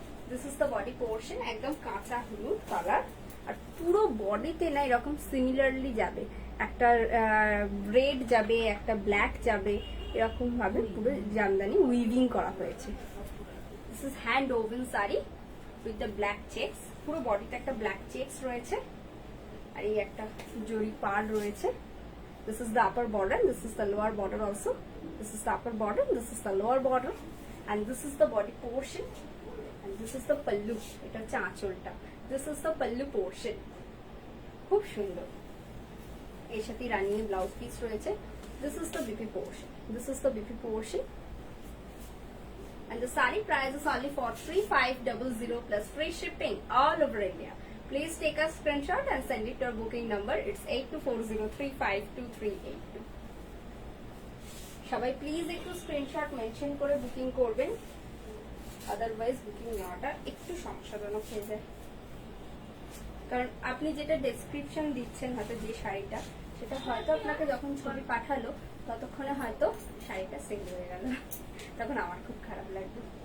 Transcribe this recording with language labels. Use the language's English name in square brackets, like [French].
[English] this is the body portion, [Bangla] একদম কাঁচা হলুদ কালার। আর পুরো বডিতে না এরকম সিমিলারলি যাবে, একটা রেড যাবে, একটা ব্ল্যাক যাবে, এরকম ভাবে পুরো জামদানি উইভিং করা হয়েছে। [English] This is hand woven sari with the black checks. [Bangla] পুরো বডিতে একটা ব্ল্যাক চেকস রয়েছে, আর এই একটা জরি পাড় রয়েছে। [English] This is the upper border, this is the lower border also. This is the upper border, this is the lower border, and this is the body portion, and this is the pallu. [Bangla] এটা হচ্ছে আঁচলটা। [English] This is the pallu portion. [Bangla] খুব সুন্দর। এর সাথে রানির blouse piece রয়েছে। [English] This is the BP portion. This is the BP portion. And the saree price is only for 3500 plus free shipping all over India. Please take a screenshot and send it to our booking number. It's 8240352382. [Bangla] সবাই please একটু screenshot mention করে booking করবেন, otherwise booking নেওয়াটা একটু সমস্যাজনক হয়ে যায়। কারণ আপনি যেটা ডেসক্রিপশন দিচ্ছেন হয়তো যে শাড়িটা, সেটা হয়তো আপনাকে যখন ছবি পাঠালো ততক্ষণে হয়তো শাড়িটা সেল হয়ে গেল, তখন আমার খুব খারাপ লাগবে।